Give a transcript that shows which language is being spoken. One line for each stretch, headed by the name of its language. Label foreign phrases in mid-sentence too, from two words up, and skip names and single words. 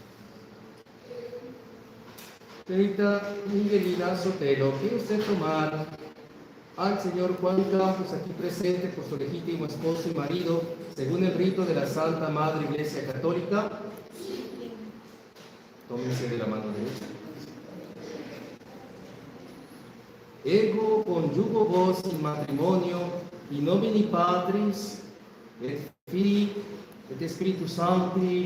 Spanish: Señorita Miguelina Sotelo, ¿quiere usted tomar al señor Juan Campos, aquí presente por su legítimo esposo y marido, según el rito de la Santa Madre Iglesia Católica? Tómense de la mano derecha.
Latin: Ego conjugo vos in matrimonio in nomine Patris et Filii et Spiritus Sancti.